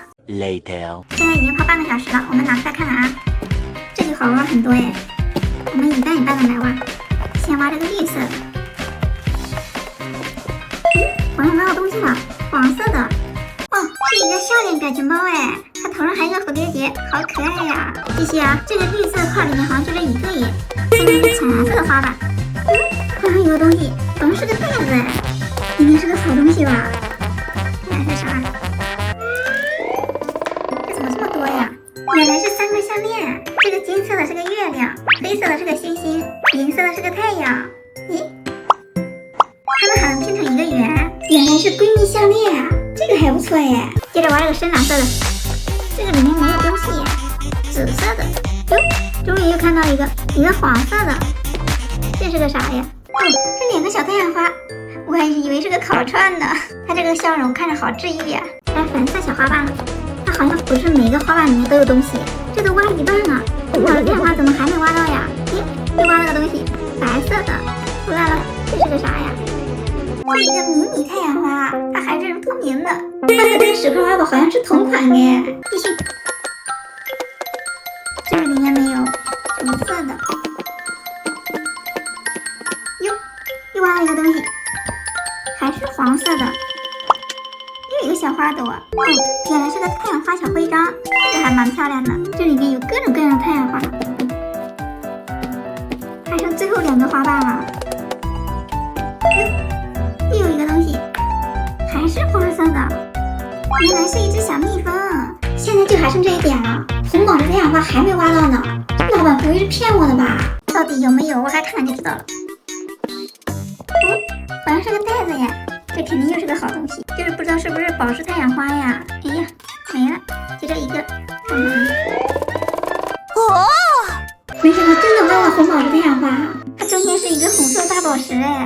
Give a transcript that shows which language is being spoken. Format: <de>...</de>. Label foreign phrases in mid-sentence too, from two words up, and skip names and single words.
<zh>Later。現在已經泡半個小時了，我們拿出來看看啊。這就好挖很多耶。我們一半一半的來挖，先挖這個綠色的。好像拿到東西了，黃色的。哦，是一個笑臉表情包哎，它頭上還有個蝴蝶結，好可愛呀！繼續啊，這個綠色塊裡面好像就這一個耶，下面是淺藍色的花瓣。好像有個東西，好像是個袋子哎，應該是個好東西吧？看是啥？這怎麼這麼多呀？原來是3個項鏈，這個金色的是個月亮，黑色的是個星星，銀色的是個太陽。咦？它們好像拼成一個圓，原來是閨蜜項鏈啊！這個還不錯耶。接着玩這個深藍色的，這個裡面沒有東西耶。紫色的，喲，終於又看到一個黃色的，這是個啥呀？哦，這2個小太陽花，我還以為是個烤串呢。它這個笑容看着好治癒呀。來粉色小花瓣了，它好像不是每個花瓣裡面都有東西，這都挖一半了。我的太陽花怎麼還沒挖到呀？咦，又挖了個東西，白色的出來了，這是個啥呀？是一個迷你太陽花，它還是透明的，它和這個10塊花寶好像是同款耶。繼續，這裡面沒有紅色的。喲，又挖了一個東西，還是黃色的，又有一個小花朵。哦，原來是個太陽花小徽章，這個還蠻漂亮的。這裡面有各種各樣的太陽花，還剩最後2個花瓣了。又有一個東西，還是黃色的，原來是一隻小蜜蜂。現在就還剩這一點了，紅寶石太陽花還沒挖到呢。老闆不會是騙我的吧？到底有沒有？我還看看就知道了。好像是個袋子耶，這肯定又是個好東西，就是不知道是不是寶石太陽花呀？哎呀，沒了，就這一個。沒想到真的挖到紅寶石太陽花，它中間是一個紅色大寶石哎。</zh>